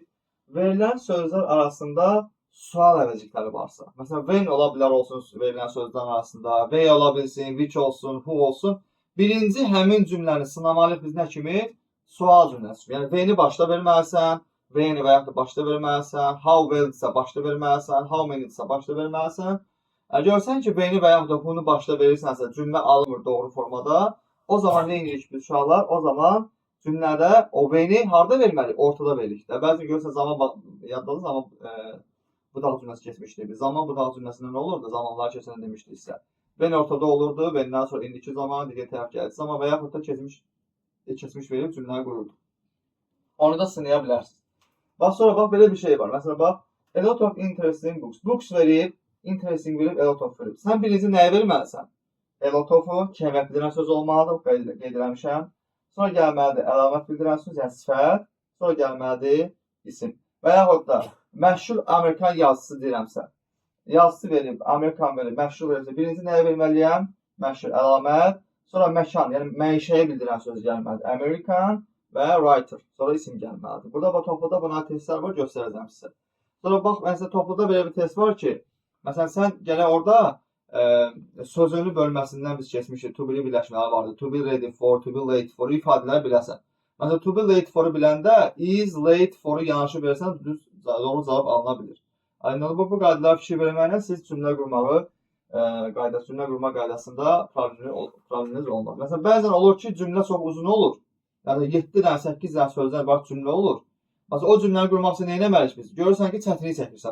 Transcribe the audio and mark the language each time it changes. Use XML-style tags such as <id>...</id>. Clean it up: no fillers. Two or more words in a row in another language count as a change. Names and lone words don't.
<az>Verilən sözlər arasında sual əvəzlikləri varsa, məsələn, when ola bilər olsun verilən sözlərin arasında, where ola bilsin, which olsun, who olsun. Birinci həmin cümləni sınamalıyıq biz nə kimi? Sual cümləsi. Yəni when'i başda verməlisən, when'i və yaxud da başda verməlisən,</az> <en>how well</en> <az>isə başda verməlisən,</az> <en>how many</en> <az>isə başda verməlisən. Görsən ki, when'i və yaxud da who'nu başda verirsənsə, cümlə alınmır doğru formada, o zaman nə edirik biz uşaqlar? O zaman cümlədə o when'i harda verməliyik? Ortada veririk. Bəzən görürsən zaman yaddadır, zaman budaq cümləsi keçmişdik. Zaman budaq cümləsində nə olurdu? Zamanları keçəndə demişdiksə. When ortada olurdu, when'dən sonra indiki zaman, digər tərəf gəldi zaman və yaxud da keçmiş verib cümləni qururdu. Onu da sınaya bilərsiniz. Sonra bax belə bir şey var. Məsələn, bax,</az> <en>a lot of interesting books. Books</en> <az>verib, interesting verib,</az> <en>a lot of verib.</en> <az>Sən birinci nəyə verməlisən?</az> <en>A lot of-u</en> <az>kəmiyyət bildirən söz olmalıdır, qeyd eləmişəm. Sonra gəlməlidir əlamət bildirən söz, yəni sifət. Sonra gəlməlidir isim. Və yaxud da məşhur Amerikan yazısı deyirəmsə, yazısı verib, Amerikan verib, məşhur verirsə, birinci nəyə verməliyəm? Məşhur əlamət. Sonra məkan, yəni məişəyə bildirən söz gəlməlidir. American və writer. Sonra isim gəlməlidir. Burada topluda buna testlər var, göstərəcəm sizə. Sonra bax, məsələn, topluda belə bir test var ki, məsələn, sən gələ orada sözünü bölməsindən biz keçmişik.</az> <en>To be</en> <az>birləşmələri vardı.</az> <en>To be ready for, to be late for</en> <az>ifadələri biləsən. Məsələn,</az> <en>to be late for-u</en> <az>biləndə</az> <en>is late for-u</en> <az>yanaşı versən, doğru cavab alına bilir. Aynı bu qaydalara fikir verməklə siz cümlə qurma qaydasında probleminiz olmaz. Məsələn, bəzən olur ki, cümlə çox uzun olur. Yəni 7 dənə, 8 dənə sözlər var, cümlə olur. Məsələn, o cümləni qurmaq üçün nə etməliyik biz? Görürsən ki, çətinlik çəkirsən.</az>